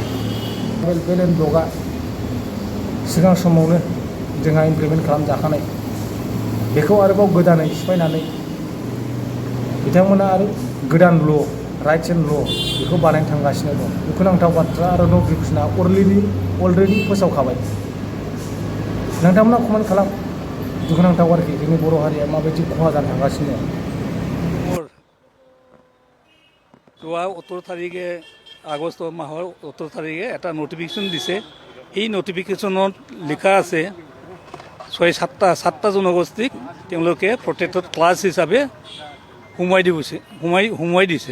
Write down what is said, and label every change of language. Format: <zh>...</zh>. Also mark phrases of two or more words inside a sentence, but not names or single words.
<en>belt and blockआ</en> <brx>सिगां समावनो जोंहा इमप्लिमेन्ट खालामजाखानाय बेखौ आरोबाव गोदानै सिफायनानै बिथांमोना आरो गोदान</brx> <en>law rights and law'</en> <brx>बेखौ बानायनो थांगासिनो दं। दुखुनांथाव बाथ्रा आरो नटिफिकेसना अलरेडि फोसावखाबाय। नोंथांमोना कमेन्ट खालाम। दुखुनांथाव आरोखि जोंनि बर' हारिया माबायदि खहा जानो थांगासिनो दं।</brx> <as>যোৱা 17 তাৰিখে আগষ্ট মাহৰ 17 তাৰিখে এটা নটিফিকেশ্যন দিছে। এই নটিফিকেশ্যনত লিখা আছে সাতটা জনগোষ্ঠীক তেওঁলোকে</as> <en>protected class</en> <as>হিচাপে সোমোৱাই দিছে।</as>